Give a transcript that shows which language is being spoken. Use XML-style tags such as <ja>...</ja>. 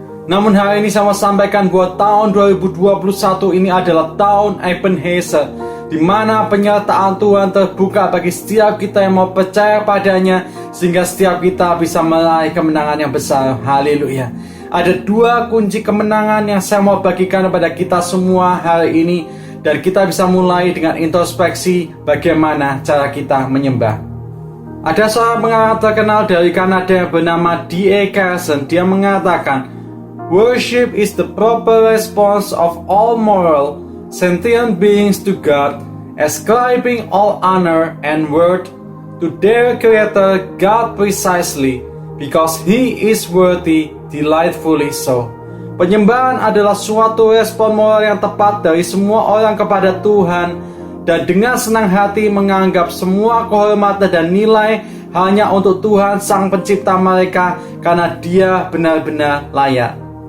<id>Namun hari ini saya mau sampaikan bahwa tahun 2021 ini adalah tahun Ebenezer, di mana penyertaan Tuhan terbuka bagi setiap kita yang mau percaya padanya, sehingga setiap kita bisa meraih kemenangan yang besar. Haleluya. Ada 2 kunci kemenangan yang saya mau bagikan kepada kita semua hari ini, dan kita bisa mulai dengan introspeksi bagaimana cara kita menyembah. Ada seorang pengarang terkenal dari Kanada yang bernama D.A. Carson. Dia mengatakan,</id> <en>"Worship is the proper response of all moral sentient beings to God, ascribing all honor and worth to their Creator God precisely, because He is worthy, delightfully so."</en> <id>Penyembahan adalah suatu respon moral yang tepat dari semua orang kepada Tuhan, dan dengan senang hati menganggap semua kehormatan dan nilai hanya untuk Tuhan Sang Pencipta mereka, karena Dia benar-benar layak.</id>